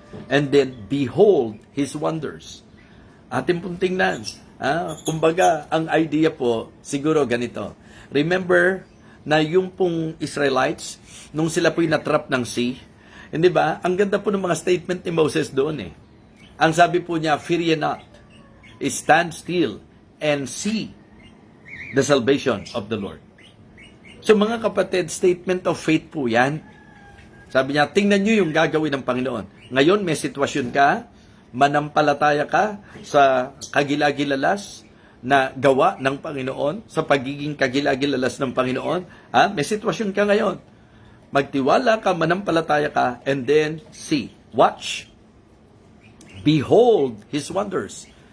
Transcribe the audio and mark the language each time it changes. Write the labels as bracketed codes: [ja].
[en] And then, behold His wonders. [tl] Atin pong tingnan. Kumbaga, ang idea po, siguro ganito. Remember, na yung pong Israelites, nung sila po'y natrap ng sea, hindi ba? Ang ganda po ng mga statement ni Moses doon eh. Ang sabi po niya, [en] fear ye not, stand still and see the salvation of the Lord. [tl] So mga kapatid, [en] statement of faith [tl] po yan. Sabi niya, tingnan niyo yung gagawin ng Panginoon. Ngayon, may sitwasyon ka, manampalataya ka sa kagilagilalas na gawa ng Panginoon, sa pagiging kagilagilalas ng Panginoon. May sitwasyon ka ngayon. Magtiwala ka, manampalataya ka, [en] and then see, watch, behold His wonders.